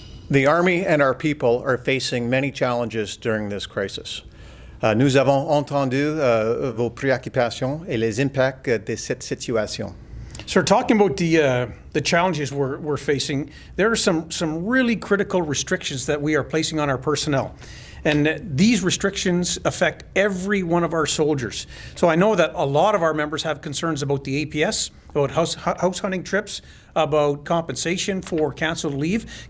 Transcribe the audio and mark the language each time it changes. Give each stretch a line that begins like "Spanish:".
English: The Army and our people are facing many challenges during this crisis.
French: Nous avons entendu vos préoccupations et les impacts de cette situation.
English: So talking about the challenges we're facing, there are some really critical restrictions that we are placing on our personnel. And these restrictions affect every one of our soldiers. So I know that a lot of our members have concerns about the APS, about house hunting trips, about compensation for canceled leave.